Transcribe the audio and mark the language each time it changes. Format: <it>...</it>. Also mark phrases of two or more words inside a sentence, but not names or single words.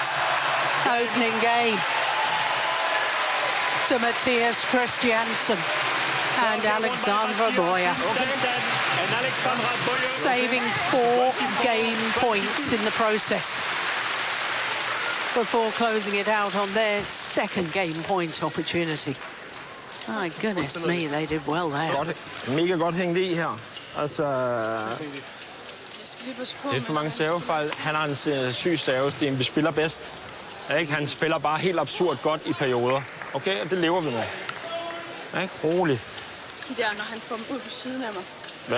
<en>Opening game to Mathias Christiansen and Alexandra Bøje. Saving 4 game points in the process before closing it out on their second game point opportunity. My goodness me, they did well there.</en> <da>Mega godt hængt i her. Altså, det er for mange servefejl. Han har en syg serve. Det spiller bedst. Ikke? Han spiller bare helt absurd godt i perioder. Okay, og det lever vi med. Ikke? Rolig. De der, når han får dem ud på siden af mig.</da>